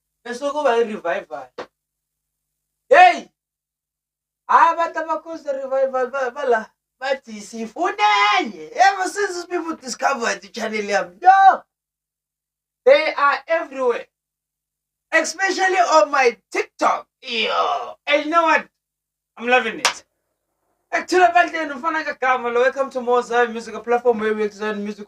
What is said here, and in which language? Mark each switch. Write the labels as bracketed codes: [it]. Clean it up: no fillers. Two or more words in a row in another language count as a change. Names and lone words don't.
[nd] esokuba i-revival. Hey, abantu abakhoze revival bala bathi sifunenye. [en] Ever since these people discovered the channel yam, yo, they are everywhere, especially on my TikTok. Yo, and you know what? I'm loving it. Welcome to Mozart Music, a platform where we examine music.